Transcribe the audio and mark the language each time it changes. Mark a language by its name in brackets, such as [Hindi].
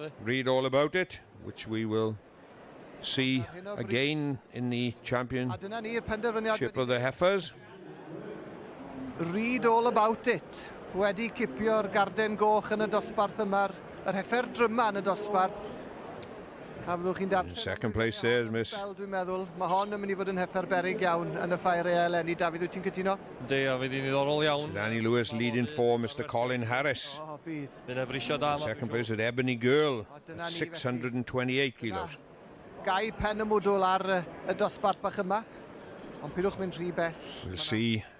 [English] Read all about it, which we will see again in the championship of the heifers. Read all about it. [Welsh] Wedi cipio'r garden goch yn y dosbarth yma, yr heifer dryma yn y dosbarth. [English] In second place there is Miss... [Welsh] Dwi'n meddwl, mae hon yn mynd I fod yn heifer berig iawn yn y ffair eleni. David, wyt ti'n cytuno? [English] Danny Lewis leading for Mr. Colin Harris. Second place at Ebony Girl at 628 kilos. [Welsh] Gai pen y mwdwl ar y dosbarth bach yma. Ond pidwch mynd rhy bell. [English] We'll see.